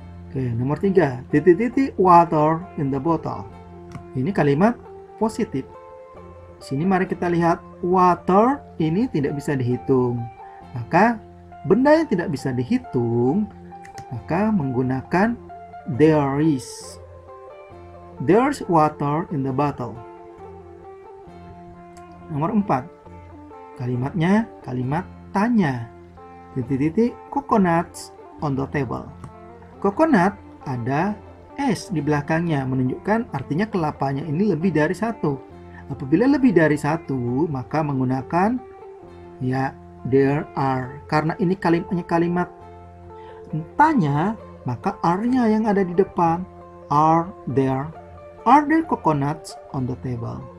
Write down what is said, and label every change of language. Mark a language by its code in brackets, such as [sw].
[id] Oke, nomor 3. Titik-titik [en] water in the bottle. [id] Ini kalimat positif. Di sini mari kita lihat water ini tidak bisa dihitung. Maka benda yang tidak bisa dihitung, maka menggunakan there is. [en] There's water in the bottle. [id] Nomor 4. Kalimatnya kalimat tanya. Titik-titik [en] coconuts on the table. [id] Coconut ada S di belakangnya, menunjukkan artinya kelapanya ini lebih dari 1. Apabila lebih dari 1, maka menggunakan ya there are. Karena ini kalimatnya kalimat tanya, maka are-nya yang ada di depan. [en] Are there coconuts on the table?